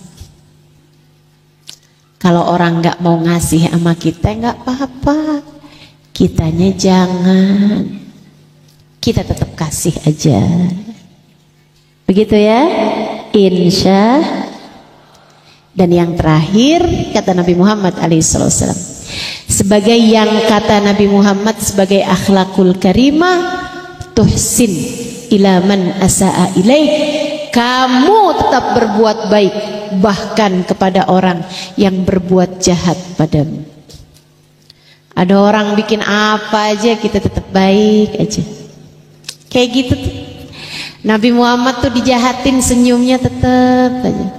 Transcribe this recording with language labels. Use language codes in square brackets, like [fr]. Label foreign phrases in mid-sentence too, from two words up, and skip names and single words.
[id] Kalau orang nggak mau ngasih sama kita nggak apa-apa, kitanya jangan, kita tetap kasih aja. Begitu ya, insya. Dan yang terakhir kata Nabi Muhammad alaihissalam, sebagai yang kata Nabi Muhammad sebagai [ar] akhlakul karimah, tuhsin ila man asaa ilaik, [id] kamu tetap berbuat baik bahkan kepada orang yang berbuat jahat padamu. Ada orang bikin apa aja kita tetap baik aja, kayak gitu tuh. Nabi Muhammad tuh dijahatin senyumnya tetap aja.